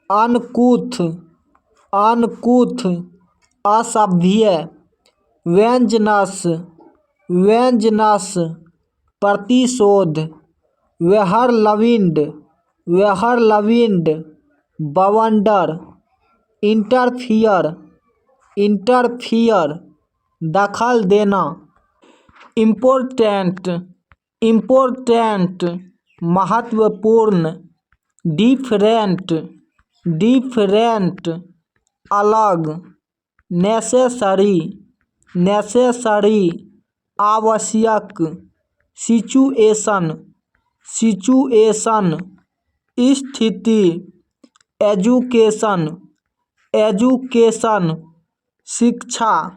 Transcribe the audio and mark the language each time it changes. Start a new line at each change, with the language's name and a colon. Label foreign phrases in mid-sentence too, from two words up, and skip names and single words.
English: uncouth, uncouth, असभ्य, vengeance, vengeance, प्रतिशोध, whirlwind, whirlwind, बवंडर, interfere, interfere,
Hindi: दखल
English: देना, important, important, महत्वपूर्ण, different, different, अलग, necessary, necessary, आवश्यक, situation, situation, स्थिति, education, education, शिक्षा,